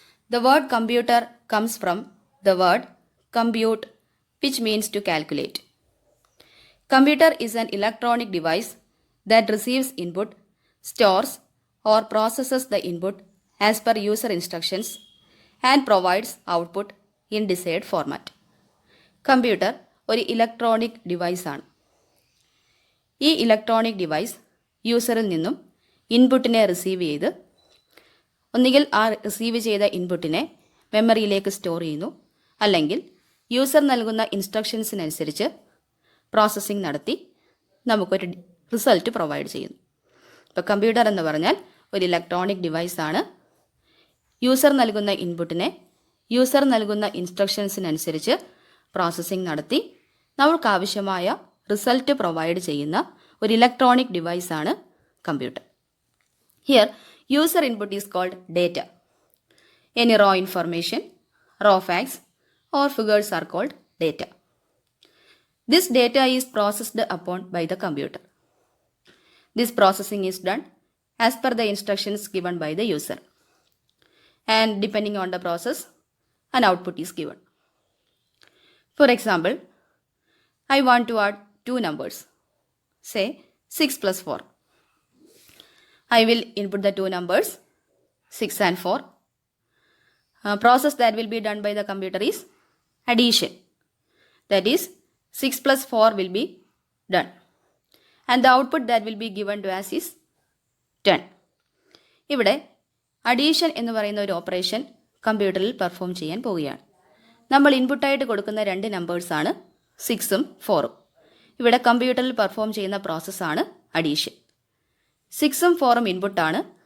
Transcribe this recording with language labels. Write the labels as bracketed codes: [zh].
[en] The word computer comes from the word compute, which means to calculate. Computer is an electronic device that receives input, stores or processes the input as per user instructions and provides output in desired format. [ml] Computer ഒരു electronic ഡിവൈസാണ്. ഈ electronic device യൂസറിൽ നിന്നും ഇൻപുട്ടിനെ receive ചെയ്ത് ഒന്നുകിൽ ആ receive ചെയ്ത ഇൻപുട്ടിനെ മെമ്മറിയിലേക്ക് സ്റ്റോർ ചെയ്യുന്നു, അല്ലെങ്കിൽ യൂസർ നൽകുന്ന ഇൻസ്ട്രക്ഷൻസിനനുസരിച്ച് പ്രോസസ്സിംഗ് നടത്തി നമുക്കൊരു റിസൾട്ട് പ്രൊവൈഡ് ചെയ്യുന്നു. ഇപ്പോൾ കമ്പ്യൂട്ടർ എന്ന് പറഞ്ഞാൽ ഒരു ഇലക്ട്രോണിക് ഡിവൈസാണ്. യൂസർ നൽകുന്ന ഇൻപുട്ടിനെ യൂസർ നൽകുന്ന ഇൻസ്ട്രക്ഷൻസിനനുസരിച്ച് പ്രോസസ്സിംഗ് നടത്തി നമുക്കാവശ്യമായ റിസൾട്ട് പ്രൊവൈഡ് ചെയ്യുന്ന ഒരു electronic ഡിവൈസാണ് computer. [en] Here user input is called data. Any raw information, raw facts or figures are called data. This data is processed upon by the computer. This processing is done as per the instructions given by the user. And depending on the process, an output is given. For example, I want to add two numbers, say 6 plus 4. I will input the two numbers 6 and 4. Process that will be done by the computer is addition. That is 6 plus 4 will be done. And the output that will be given to us is 10. [ml] ഇവിടെ addition എന്ന് പറയുന്ന ഒരു operation കമ്പ്യൂട്ടറിൽ perform ചെയ്യാൻ പോവുകയാണ്. നമ്മൾ ഇൻപുട്ടായിട്ട് കൊടുക്കുന്ന രണ്ട് നമ്പേഴ്സാണ് 6ഉം 4ഉം. ഇവിടെ കമ്പ്യൂട്ടറിൽ പെർഫോം ചെയ്യുന്ന പ്രോസസ്സാണ് അഡീഷൻ. 6ഉം 4ഉം ഇൻപുട്ടാണ്.